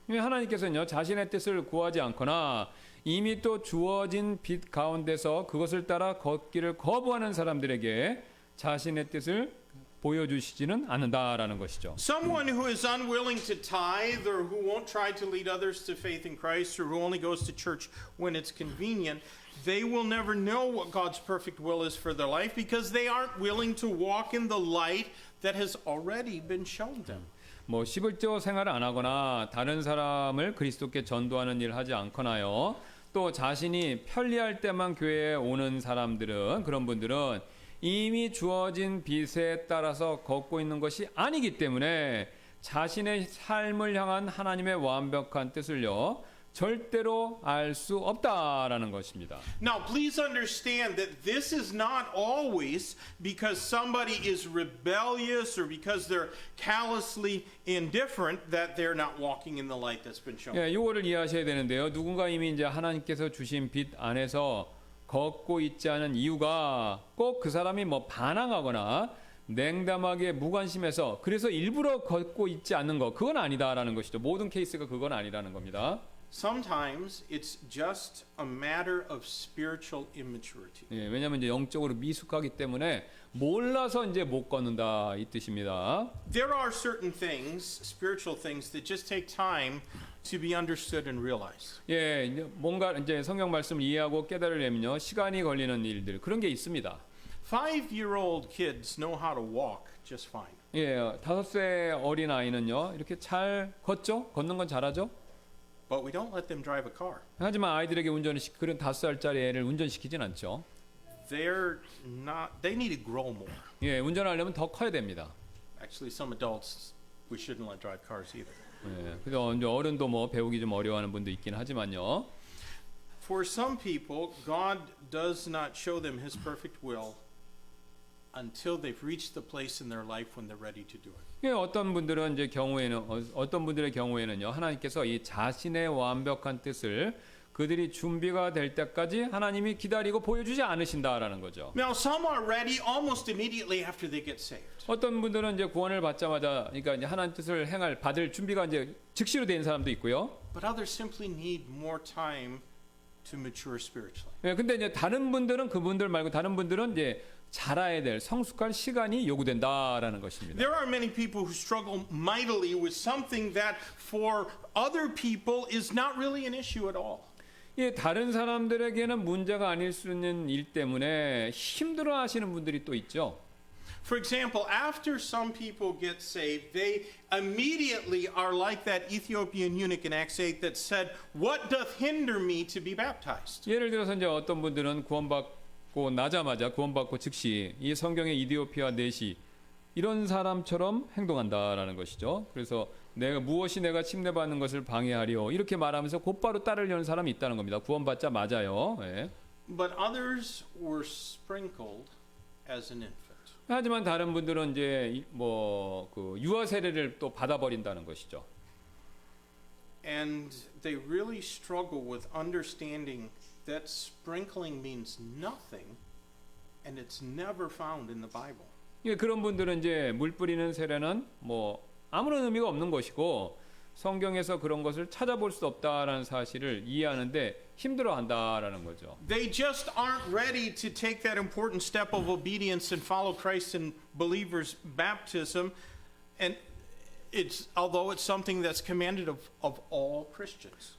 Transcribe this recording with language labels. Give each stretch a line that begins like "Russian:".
Korean: 예, 하나님께서는요 자신의 뜻을 구하지 않거나 이미 또 주어진 빛 가운데서 그것을 따라 걷기를 거부하는 사람들에게 자신의 뜻을 보여주시지는 않는다라는 것이죠.
English: Someone who is unwilling to tithe or who won't try to lead others to faith in Christ or who only goes to church when it's convenient, they will never know what God's perfect will is for their life because they aren't willing to walk in the light that has already been shown them.
Korean: 뭐 11조 생활을 안 하거나 다른 사람을 그리스도께 전도하는 일을 하지 않거나요. 또 자신이 편리할 때만 교회에 오는 사람들은 그런 분들은 이미 주어진 빛에 따라서 걷고 있는 것이 아니기 때문에 자신의 삶을 향한 하나님의 완벽한 뜻을요 절대로 알 수 없다라는 것입니다.
English: Now, please understand that this is not always because somebody is rebellious or because they're callously indifferent that they're not walking in the light that's been shown.
Korean: 예, 이거를 이해하셔야 되는데요. 누군가 이미 이제 하나님께서 주신 빛 안에서 걷고 있지 않은 이유가 꼭 그 사람이 뭐 반항하거나 냉담하게 무관심해서 그래서 일부러 걷고 있지 않는 거 그건 아니다라는 것이죠. 모든 케이스가 그건 아니라는 겁니다.
English: Sometimes it's just a matter of spiritual immaturity.
Korean: 예, 왜냐하면 이제 영적으로 미숙하기 때문에 몰라서 이제 못 걷는다 이 뜻입니다.
English: There are certain things, spiritual things, that just take time to be understood and realized.
Korean: 예, 이제 뭔가 이제 성경 말씀을 이해하고 깨달으려면요 시간이 걸리는 일들 그런 게 있습니다.
English: 5-year-old kids know how to walk just fine.
Korean: 예, 5세 어린 아이는요 이렇게 잘 걷죠, 걷는 건 잘하죠.
English: But we don't let them drive a car.
Korean: 하지만 아이들에게 그런 5살짜리 애를 운전시키진 않죠.
English: They need to grow more.
Korean: 예, 운전하려면 더 커야 됩니다.
English: Actually, some adults we shouldn't let drive cars either.
Korean: 예, 그래서 이제 어른도 뭐 배우기 좀 어려워하는 분도 있긴 하지만요.
English: For some people, God does not show them His perfect will until they've reached the place in their life when they're ready to do it.
Korean: 예, 어떤 분들의 경우에는요, 하나님께서 이 자신의 완벽한 뜻을 그들이 준비가 될 때까지 하나님이 기다리고 보여주지 않으신다라는 거죠.
English: Now, some are ready almost immediately after they get saved.
Korean: 어떤 분들은 이제 구원을 받자마자 그러니까 이제 하나님 뜻을 받을 준비가 이제 즉시로 된 사람도 있고요.
English: But others simply need more time to mature spiritually.
Korean: 예, 근데 이제 다른 분들은 그분들 말고 다른 분들은 이제 자라야 될 성숙할 시간이 요구된다라는 것입니다.
English: There are many people who struggle mightily with something that for other people is not really an issue at all.
Korean: 예, 다른 사람들에게는 문제가 아닐 수 있는 일 때문에 힘들어하시는 분들이 또 있죠.
English: For example, after some people get saved, they immediately are like that Ethiopian eunuch in Acts 8 that said, "What doth hinder me to be baptized?"
Korean: 예를 들어서 이제 어떤 분들은 구원받고 나자마자 구원받고 즉시 이 성경의 이디오피아 내시 이런 사람처럼 행동한다라는 것이죠. 그래서 무엇이 내가 침례받는 것을 방해하리요 이렇게 말하면서 곧바로 따르려는 사람이 있다는 겁니다. 구원받자 맞아요. 예.
English: But others were sprinkled as an infant.
Korean: 하지만 다른 분들은 이제 그 유아 세례를 또 받아버린다는 것이죠.
English: And they really struggle with understanding that sprinkling means nothing and it's never found in the Bible.
Korean: 예, 그런 분들은 이제 물 뿌리는 세례는 뭐 아무런 의미가 없는 것이고 성경에서 그런 것을 찾아볼 수 없다라는 사실을 이해하는데 힘들어한다라는 거죠.
English: They just aren't ready to take that important step of obedience and follow Christ in believers' baptism, and although it's something that's commanded of all Christians.